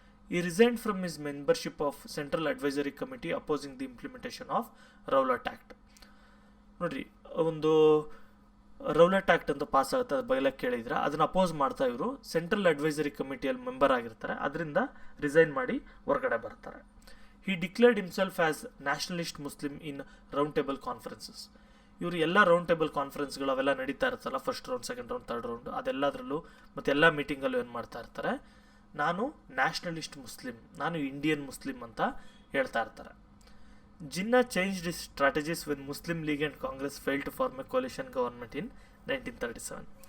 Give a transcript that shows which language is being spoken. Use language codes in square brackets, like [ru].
[en] ಈ resign from his membership of central advisory committee opposing the implementation of Rowlatt act. [kn] ನೋಡಿರಿ, ಒಂದು Rowlatt act ಅಂತ pass ಆಗುತ್ತೆ, ಅದು ಬಯಲ ಕೇಳಿದ್ರೆ, ಅದನ್ನು ಅಪೋಸ್ ಮಾಡ್ತಾ ಇವರು ಸೆಂಟ್ರಲ್ ಅಡ್ವೈಸರಿ ಕಮಿಟಿಯಲ್ಲಿ ಮೆಂಬರ್ ಆಗಿರ್ತಾರೆ, ಅದರಿಂದ ರಿಸೈನ್ ಮಾಡಿ ಹೊರಗಡೆ ಬರ್ತಾರೆ. [en] He declared himself as nationalist Muslim in round table conferences. [kn] ಇವರು ಎಲ್ಲ ರೌಂಡ್ ಟೇಬಲ್ ಕಾನ್ಫರೆನ್ಸ್ಗಳು ಅವೆಲ್ಲ ನಡೀತಾ ಇರುತ್ತಲ್ಲ, first round, second round, third round, ಅದೆಲ್ಲದರಲ್ಲೂ ಮತ್ತು ಎಲ್ಲ ಮೀಟಿಂಗಲ್ಲೂ ಏನು ಮಾಡ್ತಾ ಇರ್ತಾರೆ, ನಾನು ನ್ಯಾಷನಲಿಸ್ಟ್ ಮುಸ್ಲಿಂ, ನಾನು ಇಂಡಿಯನ್ ಮುಸ್ಲಿಂ ಅಂತ ಹೇಳ್ತಾ ಇರ್ತಾರೆ. [en] Jinnah changed his strategies when Muslim League and Congress fail to form a coalition government in 1937.